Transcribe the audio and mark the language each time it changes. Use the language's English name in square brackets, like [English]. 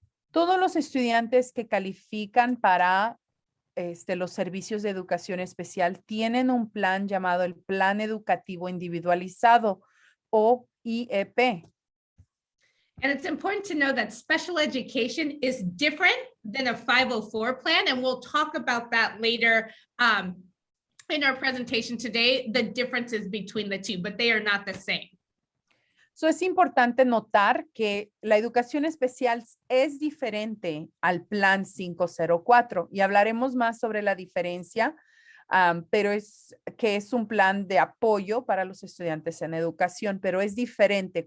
[Spanish] Todos los estudiantes que califican para los servicios de educación especial tienen un plan llamado el Plan Educativo Individualizado o IEP. [English] And it's important to know that special education is different than a 504 plan. And we'll talk about that later in our presentation today, the differences between the two, but they are not the same. [Spanish] So es importante notar que la educación especial es diferente al Plan 504 y hablaremos más sobre la diferencia, pero es un plan de apoyo para los estudiantes en educación, pero es diferente.